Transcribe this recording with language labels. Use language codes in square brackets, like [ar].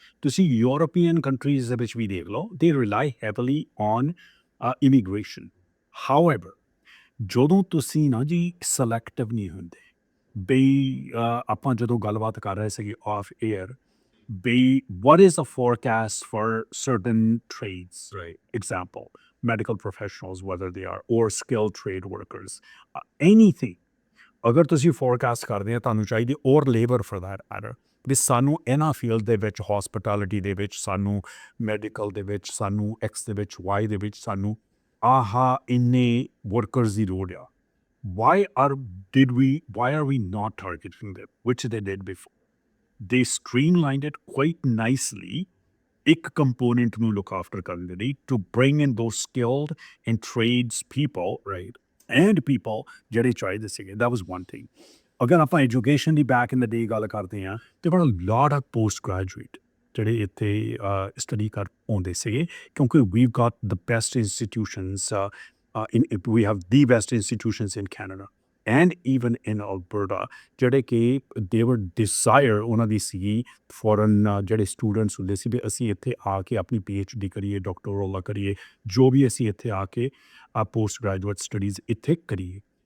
[pa] ਤੁਸੀਂ European countries ਦੇ ਵਿੱਚ ਵੀ ਦੇਖ ਲਓ, [en] ਦੇ rely heavily on immigration. [pa] ਹਾਊਐਵਰ, ਜਦੋਂ ਤੁਸੀਂ ਨਾ ਜੀ ਸਿਲੈਕਟਿਵ ਨਹੀਂ ਹੁੰਦੇ ਬਈ ਆਪਾਂ ਜਦੋਂ ਗੱਲਬਾਤ ਕਰ ਰਹੇ ਸੀਗੇ ਆਫ ਏਅਰ ਬਈ [en] what is the forecast for certain trades, right? Example, medical professionals, whether they are or skilled trade workers, anything. [pa] ਅਗਰ ਤੁਸੀਂ ਫੋਰਕਾਸਟ ਕਰਦੇ ਆ ਤੁਹਾਨੂੰ ਚਾਹੀਦੀ ਔਰ ਲੇਬਰ ਫॉर दैट ਮੈਟਰ ਵੀ ਸਾਨੂੰ ਇਹਨਾਂ ਫੀਲਡ ਦੇ ਵਿੱਚ ਹਸਪਿਟੈਲਿਟੀ ਦੇ ਵਿੱਚ ਸਾਨੂੰ ਮੈਡੀਕਲ ਦੇ ਵਿੱਚ ਸਾਨੂੰ ਐਕਸ ਦੇ ਵਿੱਚ ਵਾਈ ਦੇ ਵਿੱਚ ਸਾਨੂੰ ਆਹਾ ਇੰਨੇ ਵਰਕਰਸ ਦੀ ਲੋੜ ਆ। [en] why are we not targeting them, which they did before? They streamlined it quite nicely, [pa] ਇੱਕ component ਨੂੰ look after ਕਰਨ ਦੇ ਲਈ [en] to bring in those skilled and trades people, right? And people [pa] ਜਿਹੜੇ ਚਾਹੀਦੇ ਸੀਗੇ, [en] that was one thing. [pa] ਅਗਰ ਆਪਾਂ education ਦੀ [en] back in the day [pa] ਗੱਲ ਕਰਦੇ ਹਾਂ, [en] there were a lot of post-graduate [pa] ਜਿਹੜੇ ਇੱਥੇ ਸਟੱਡੀ ਕਰ ਆਉਂਦੇ ਸੀਗੇ ਕਿਉਂਕਿ [en] we've got the best institutions, we have the best institutions in Canada and even in Alberta, [pa] ਜਿਹੜੇ ਕਿ they were desire ਉਹਨਾਂ ਦੀ ਸੀਗੀ ਫੋਰਨ ਜਿਹੜੇ ਸਟੂਡੈਂਟਸ ਹੁੰਦੇ ਸੀ ਵੀ ਅਸੀਂ ਇੱਥੇ ਆ ਕੇ ਆਪਣੀ PhD ਕਰੀਏ, ਡਾਕਟੋਰਲ ਕਰੀਏ, ਜੋ ਵੀ ਅਸੀਂ ਇੱਥੇ ਆ ਕੇ ਪੋਸਟ ਗ੍ਰੈਜੂਏਟ ਸਟੱਡੀਜ਼ ਇੱਥੇ ਕਰੀਏ।